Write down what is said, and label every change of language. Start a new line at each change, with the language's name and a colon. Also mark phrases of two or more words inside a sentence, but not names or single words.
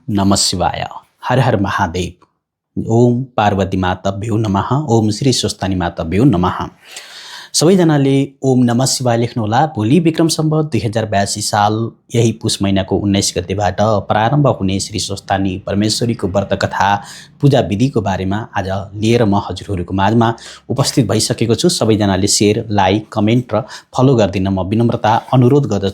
Sanskrit: नमः शिवाय। हर हर महादेव। ओम पार्वती मातभ्यो नमः। ओम श्री स्वस्तानी मातभ्यो नमः।
Nepali: सबैजनाले
Sanskrit: ओम नमः शिवाय
Nepali: लेख्नुहोला। भोलि विक्रम सम्वत 2082 साल यही पुष महिनाको 19 गतेबाट प्रारम्भ हुने श्री स्वस्तानी परमेश्वरीको व्रत कथा पूजा विधिको बारेमा आज लिएर म हजुरहरूको माझमा उपस्थित भइसकेको छु। सबैजनाले शेयर, लाइक, कमेन्ट र फलो गरिदिन म विनम्रता अनुरोध गर्दछु।